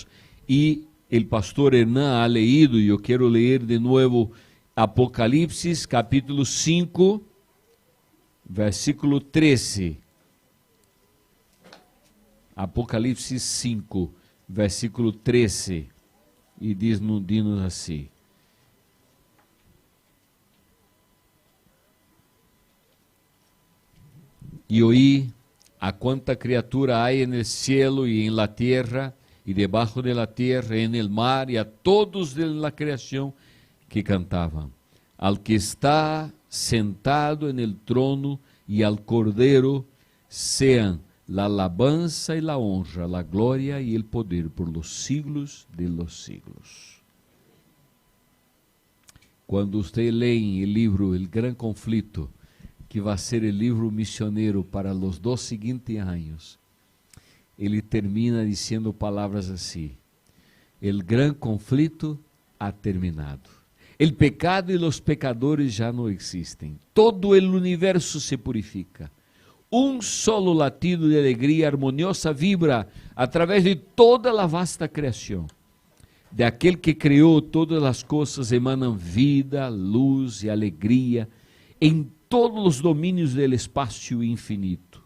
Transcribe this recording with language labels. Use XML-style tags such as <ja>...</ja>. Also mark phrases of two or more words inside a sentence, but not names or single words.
<es>Y el pastor Hernán ha leído, y yo quiero leer de nuevo Apocalipsis capítulo 5, versículo 13. Apocalipsis 5, versículo 13.</es> <pt>E diz-nos assim:</pt> <es>e oí a quanta criatura há en el cielo y en la tierra, y debajo de la tierra, en el mar, y a todos de la creación que cantaban: al que está sentado en el trono y al Cordero sean la alabanza y la honra, la gloria y el poder por los siglos de los siglos. Cuando usted lee el libro</es> <pt>El Gran Conflicto, que vai ser o livro missioneiro para os 2 seguintes anos, ele termina dizendo palavras assim:</pt> <es>el gran conflito ha terminado. El pecado</es> <pt>e os pecadores já não existem. Todo o universo se purifica. Um solo latido de alegria harmoniosa vibra através de toda a vasta criação. De aquele que criou todas as coisas emanam vida, luz e alegria em todos os domínios do espaço infinito.</pt>